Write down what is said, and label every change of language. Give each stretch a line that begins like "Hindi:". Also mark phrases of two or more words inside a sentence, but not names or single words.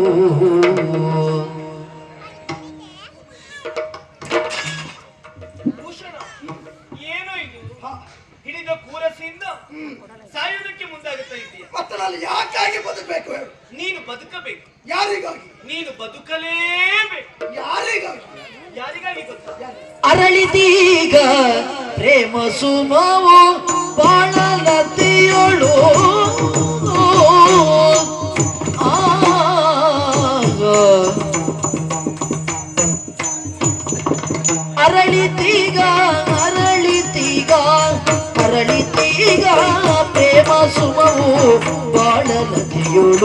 Kannada: ಭೂಷಣ, ಏನೋ ಇದು ಹಿಡಿದ ಕೂರಸಿಯಿಂದ ಸಾಯುವುದಕ್ಕೆ ಮುಂದಾಗುತ್ತಾ ಇದೆಯಾ? ಮತ್ತೆ ನಾನು ಯಾಕಾಗಿ ಬದುಕಬೇಕು ಹೇಳು? ನೀನು ಬದುಕಬೇಕು. ಯಾರಿಗಾಗಿ? ನೀನು ಬದುಕಲೇಬೇಕು. ಯಾರಿಗಾಗಿ? ಯಾರಿಗಾಗಿ ಗೊತ್ತಾ? ಅರಳಿದೀಗ ಪ್ರೇಮ ಸುಮವು ಬಾಳಲತಿಯೋಳು. ಅರಳಿತೀಗ ಅರಳಿತೀಗ ಅರಳಿತೀಗ ಪ್ರೇಮ ಸುಮವು ಬಾಳಲತಿಯೋಳು.